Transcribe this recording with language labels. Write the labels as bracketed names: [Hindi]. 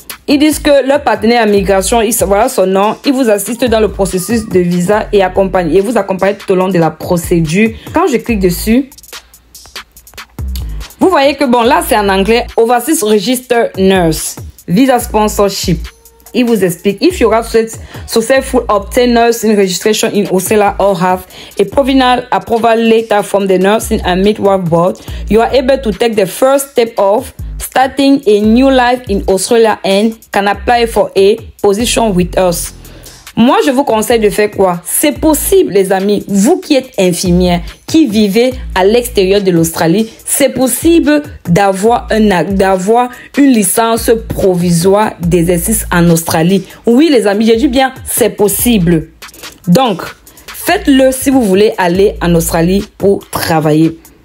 [French] Ils disent que leur partenaire en migration, voilà son nom, il vous assiste dans le processus de visa et vous accompagne tout au long de la procédure. Quand je clique dessus, vous voyez que bon, là c'est en anglais, [English] Overseas Register Nurse, Visa Sponsorship. [French] Il vous explique, [English] if you have successfully obtained nursing registration in Australia or have a provisional approval letter from the Nursing and Midwife Board, you are able to take the first step of starting a new life in Australia and can apply for a position with us. [French] Moi, je vous conseille de faire quoi? C'est possible, les amis. Vous qui êtes infirmière, qui vivez à l'extérieur de l'Australie, c'est possible d'avoir une licence provisoire d'exercice en Australie. Oui, les amis, j'ai dit bien, c'est possible. Donc, faites-le si vous voulez aller en Australie pour travailler.